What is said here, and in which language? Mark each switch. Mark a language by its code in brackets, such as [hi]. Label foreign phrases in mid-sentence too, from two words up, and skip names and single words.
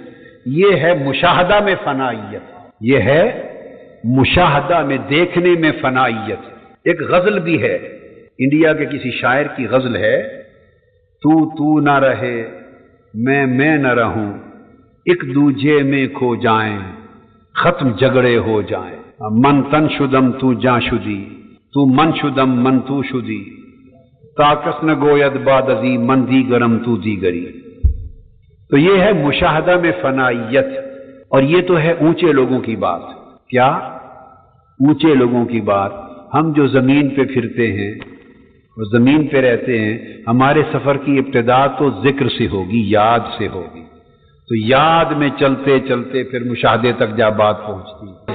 [ur] یہ ہے مشاہدہ میں فنائیت، یہ ہے مشاہدہ میں دیکھنے میں فنائیت۔ ایک غزل بھی ہے، انڈیا کے کسی شاعر کی غزل ہے، تو نہ رہے میں نہ رہوں، ایک دوجے میں کھو جائیں، ختم جھگڑے ہو جائیں، [fa] من تن شدم تو جاں شدی، تو من شدم من تو شدی، تاکس نہ گوید باد ازی من دیگرم تو دیگری۔ [ur] تو یہ ہے مشاہدہ میں فنائیت، اور یہ تو ہے اونچے لوگوں کی بات۔ کیا؟ اونچے لوگوں کی بات۔ ہم جو زمین پہ پھرتے ہیں اور زمین پہ رہتے ہیں، ہمارے سفر کی ابتدا تو ذکر سے ہوگی، یاد سے ہوگی، تو یاد میں چلتے چلتے پھر مشاہدے تک جا بات پہنچتی۔